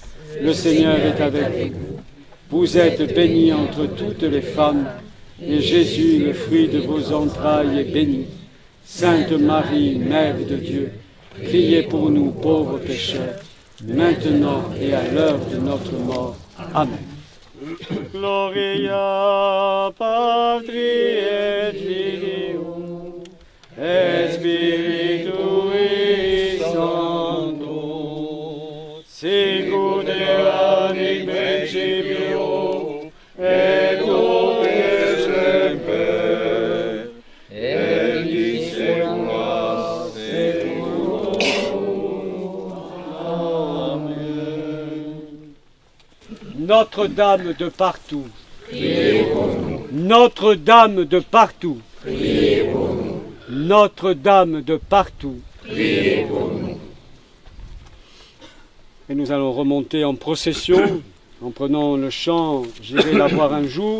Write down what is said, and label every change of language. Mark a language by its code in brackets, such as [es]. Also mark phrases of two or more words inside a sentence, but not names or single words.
[fr] Le Seigneur est avec vous. Vous êtes bénie entre toutes les femmes, et Jésus, le fruit de vos entrailles, est béni. Sainte Marie, Mère de Dieu, priez pour nous pauvres pécheurs, maintenant et à l'heure de notre mort. Amen. [la] Gloria Patri et Filio et Spiritui Sancto, sicut erat in principio et nunc et semper et in saecula saeculorum. Amen. [fr] Notre-Dame de partout, Notre-Dame de partout, Notre-Dame de partout. Et nous allons remonter en procession, en prenant le chant « J'irai la voir un jour ».